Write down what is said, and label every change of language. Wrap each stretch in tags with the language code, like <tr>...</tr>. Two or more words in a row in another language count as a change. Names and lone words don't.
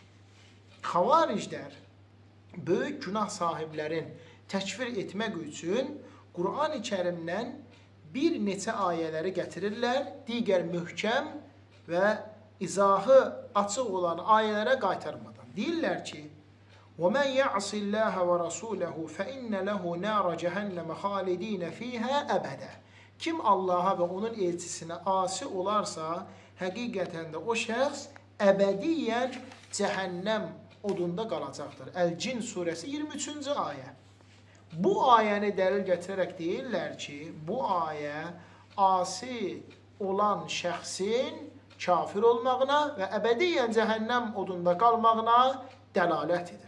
<az>Xavariclər böyük günah sahiblərin təkfir etmək üçün Qur'an-ı Kərimdən bir neçə ayələri gətirirlər, digər möhkəm və izahı açıq olan ayələrə qaytarmadan. Deyirlər ki,</az> <ar>وَمَنْ يَعْصِ اللّٰهَ وَرَسُولَهُ فَإِنَّ لَهُ نَارَ جَهَنَّمَ خَالِد۪ينَ ف۪يهَا əbədə.</ar> <az>Kim Allaha və onun elçisinə asi olarsa, həqiqətən də o şəxs əbədiyyən cəhənnəm odunda qalacaqdır. Əl-Cin surəsi 23-cü ayə. Bu ayəni dəlil gətirərək deyirlər ki, bu ayə asi olan şəxsin kafir olmağına və əbədiyyən cəhənnəm odunda qalmağına dəlalət edir.</az>